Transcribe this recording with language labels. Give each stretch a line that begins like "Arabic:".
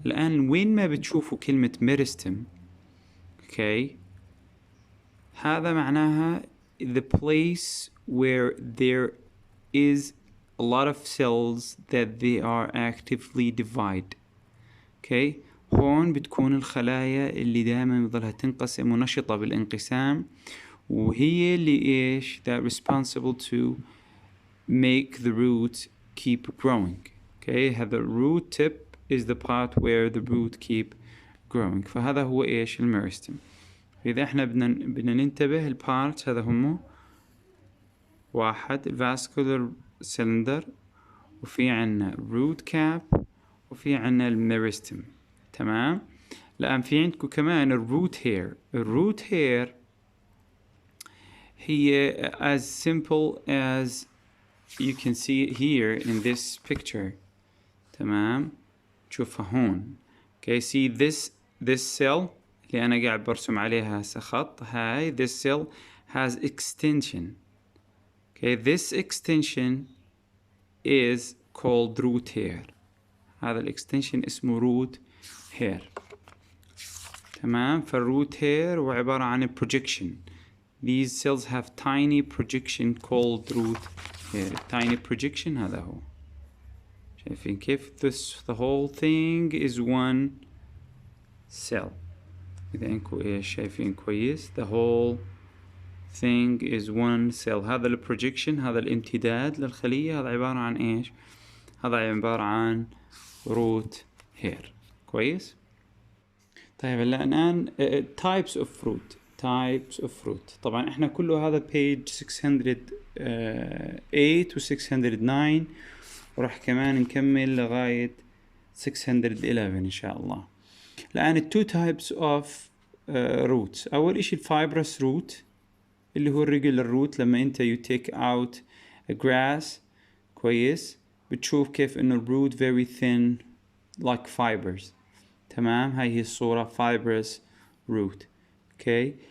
Arabic: الآن وين ما بتشوفوا كلمة ميرستم
English: okay,
Arabic: هذا معناها
English: the place where there is a lot of cells that they are actively divide.
Arabic: okay, هون بتكون الخلايا اللي دائما بظلها تنقسم ونشطة بالانقسام، وهي اللي إيش
English: that responsible to make the root keep growing. okay, هذا root tip is the part where the root keep growing.
Arabic: فهذا هو إيش الميرستم. إذا إحنا بدنا ننتبه البارتس هذا هم واحد vascular cylinder، وفي عنا root cap، وفي عنا الميرستم. تمام. الآن في عندكم كمان الروت
English: hair هي as simple as you can see it here in this picture.
Arabic: تمام. شوفها هون.
English: okay, see this cell
Arabic: اللي أنا قاعد برسم عليها خط، هاي
English: this cell has extension. okay, this extension is called root hair.
Arabic: هذا الاكستنشن اسمه root hair. تمام. فالروت hair هو عبارة عن projection.
English: These cells have tiny projection called root hair. tiny projection
Arabic: هذا هو. شايفين كيف
English: the whole thing is one cell.
Arabic: إذا إنكم إيش شايفين كويس
English: the whole thing is one cell.
Arabic: هذا البروجيكشن، هذا الامتداد للخلية، هذا عبارة عن إيش؟ هذا عبارة عن root hair. كويس. طيب الآن
English: types of fruit.
Arabic: طبعا إحنا كله هذا page 608 و 609، وراح كمان نكمل لغاية 611 إن شاء الله.
English: الآن two types of roots.
Arabic: أول إشي fibrous root اللي هو regular root. لما أنت
English: you take out a grass
Arabic: كويس بتشوف كيف إنه
English: root very thin like fibers.
Arabic: تمام. هاي هي الصورة fibrous root. okay.